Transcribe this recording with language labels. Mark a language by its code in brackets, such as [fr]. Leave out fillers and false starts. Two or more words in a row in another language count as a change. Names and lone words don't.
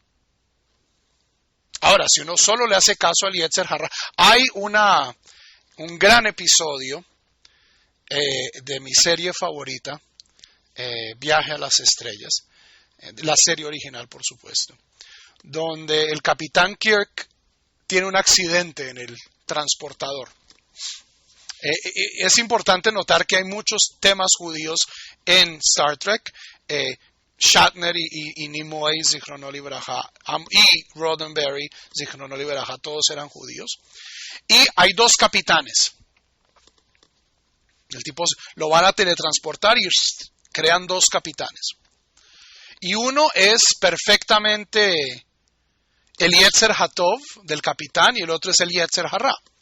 [es] Ahora, si uno solo le hace caso al [he] יצר הרע, [es] hay un gran episodio de mi serie favorita, Viaje a las Estrellas, la serie original, por supuesto, donde el capitán Kirk tiene un accidente en el transportador. Es importante notar que hay muchos temas judíos en Star Trek. Shatner y Nimoy, [he] זכרונו לברכה, [es] y Roddenberry, [he] זכרונו לברכה, [es] todos eran judíos. Y hay dos capitanes. El tipo lo van a teletransportar y crean dos capitanes. Y uno es perfectamente el [he] יצר הטוב [es] del capitán y el otro es el [he] יצר הרע.